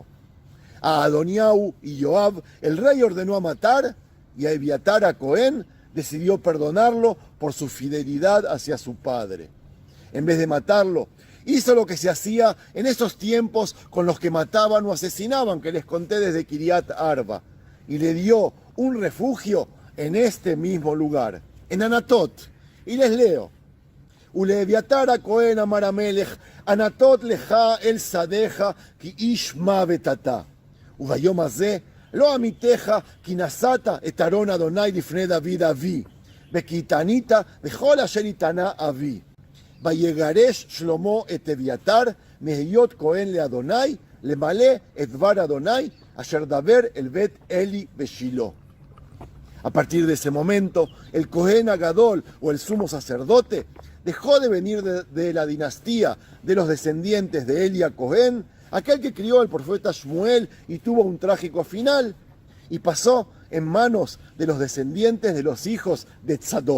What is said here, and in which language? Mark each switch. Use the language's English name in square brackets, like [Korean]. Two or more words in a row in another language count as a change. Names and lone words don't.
[Spanish] A Adoniahu y Joab el rey ordenó a matar y a Ebiatar a Cohen decidió perdonarlo por su fidelidad hacia su padre. En vez de matarlo, hizo lo que se hacía en esos tiempos con los que mataban o asesinaban, que les conté desde Kiriat Arba, y le dio un refugio en este mismo lugar, en Anatot. Y les leo. [Hebrew] ולאביתר הכהן אמר המלך, ענתות לך אל שדיך כי איש מוות אתה. וביום הזה לא עמיתך כי נשאת את ארון אדוני לפני דוד אבי, וכי התענית בכל אשר התענה אבי. ויגרש שלמה את אביתר מהיות כהן לאדוני, למלא את דבר אדוני אשר דבר אל בית אלי בשילה. [Spanish] A partir de ese momento, el [Hebrew] כהן הגדול, [Spanish] o el sumo sacerdote, dejó de venir de la dinastía de los descendientes de Elia Cohen, aquel que crió al profeta Shmuel y tuvo un trágico final, y pasó en manos de los descendientes de los hijos de Tzadok.